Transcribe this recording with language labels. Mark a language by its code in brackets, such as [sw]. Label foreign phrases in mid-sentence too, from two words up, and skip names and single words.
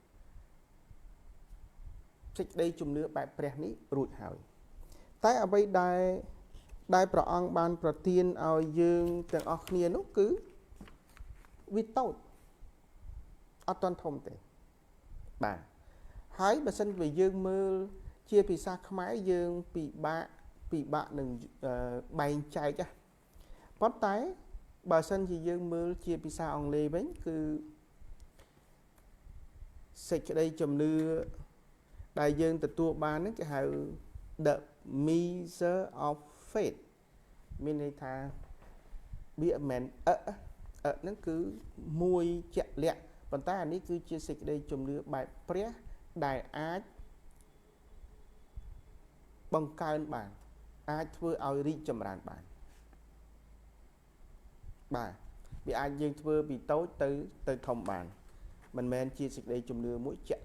[km] សេចក្តីជំនឿបែបព្រះនេះរួចហើយតែអ្វីដែលព្រះអង្គបានប្រទានឲ្យយើងទាំងអស់គ្នានោះគឺវាតូចអត់ទាន់ធំទេបាទហើយបើសិនជាយើងមើលជាភាសាខ្មែរយើងពិបាកនឹងបែងចែកប៉ុន្តែបើសិនជាយើងមើលជាភាសាអង់គ្លេសវិញគឺ សេចក្តីជំនឿដែលយើងទទួលបានហ្នឹងគេហៅ [en] the measure of faith [km] មានន័យថាវាមិនហ្នឹងគឺមួយជាក់លាក់ប៉ុន្តែអានេះគឺជាសេចក្តីជំនឿបែបព្រះដែលអាច បង្កើនបានអាចធ្វើឲ្យរីកចម្រើនបានបាទវាអាចយើងធ្វើពីតូចទៅធំបានមិនមែនជាសេចក្តីជំនឿមួយជាក់